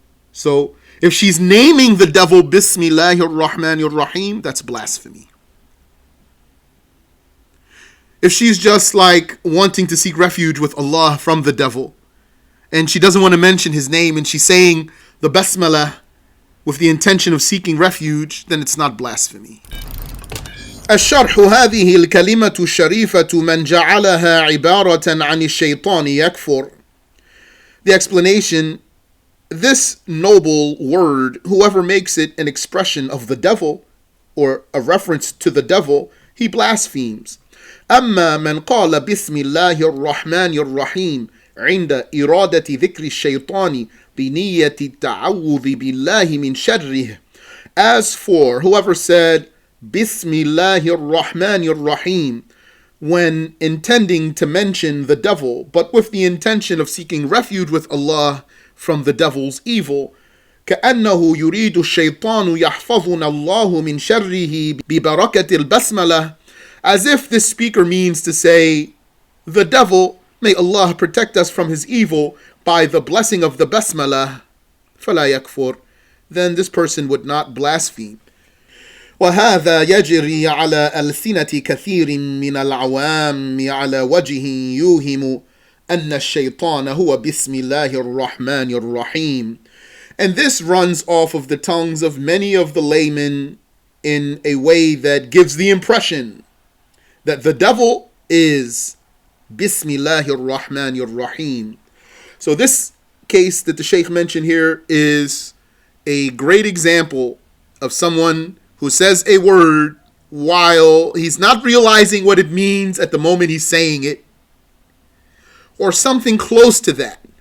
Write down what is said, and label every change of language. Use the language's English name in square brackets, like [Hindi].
[English] So if she's naming the devil Bismillah ar-Rahman ar-Rahim, that's blasphemy. If she's just like wanting to seek refuge with Allah from the devil, and she doesn't want to mention his name, and she's saying the Basmalah with the intention of seeking refuge, then it's not blasphemy. [Arabic] الشرح هذه الكلمة الشريفة من جعلها عبارة عن الشيطان يكفر. [English] The explanation, this noble word, whoever makes it an expression of the devil or a reference to the devil, he blasphemes. [Arabic] أما من قال بسم الله الرحمن الرحيم عند إرادة ذكر الشيطان بنية التعوذ بالله من شره. [English] As for whoever said Bismillah ar-Rahman ar-Rahim when intending to mention the devil, but with the intention of seeking refuge with Allah from the devil's evil, [Arabic] كأنه يريد الشيطان يحفظنا الله من شره ببركة البسملة, [English] as if this speaker means to say, the devil, may Allah protect us from his evil by the blessing of the Basmalah, [Arabic] فلا يكفر, [English] then this person would not blaspheme. [Arabic] وهذا يجري على ألسنة كثير من العوام على وجه يوهم أن الشيطان هو بسم الله الرحمن الرحيم. [English] And this runs off of the tongues of many of the laymen in a way that gives the impression that the devil is Bismillah ar-Rahman ar-Rahim. So this case that the Shaykh mentioned here is a great example of someone who says a word while he's not realizing what it means at the moment he's saying it, or something close to that.